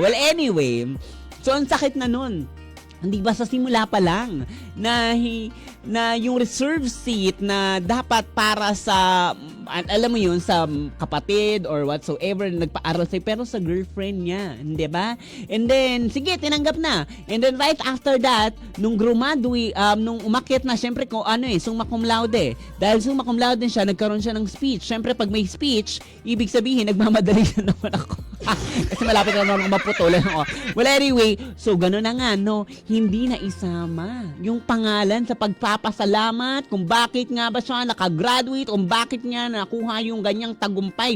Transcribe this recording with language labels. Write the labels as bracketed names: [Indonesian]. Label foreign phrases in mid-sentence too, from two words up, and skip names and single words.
[English] Well, anyway, [Filipino] so ang sakit na nun. Hindi ba sa simula pa lang na yung [English] reserve seat [Filipino] na dapat para sa, alam mo yun, sa kapatid [English] or whatsoever [Filipino] na nagpaaral sa'yo, pero sa girlfriend niya, hindi ba? [English] And then, [Filipino] sige, tinanggap na. [English] And then right after that, [Filipino] nung graduate, nung umakyat na, syempre [Latin] summa cum laude. [Filipino] Dahil [Latin] summa cum laude [Filipino] siya, nagkaroon siya ng speech. Syempre, pag may speech, ibig sabihin, nagmamadali na naman ako. Kasi malapit na naman ako maputulan ako. [English] Well, anyway, [Filipino] so gano'n na nga, no? Hindi na isama yung pangalan sa pagpapasalamat kung bakit nga ba siya nakagraduate, kung bakit niya nakuha yung ganyang tagumpay.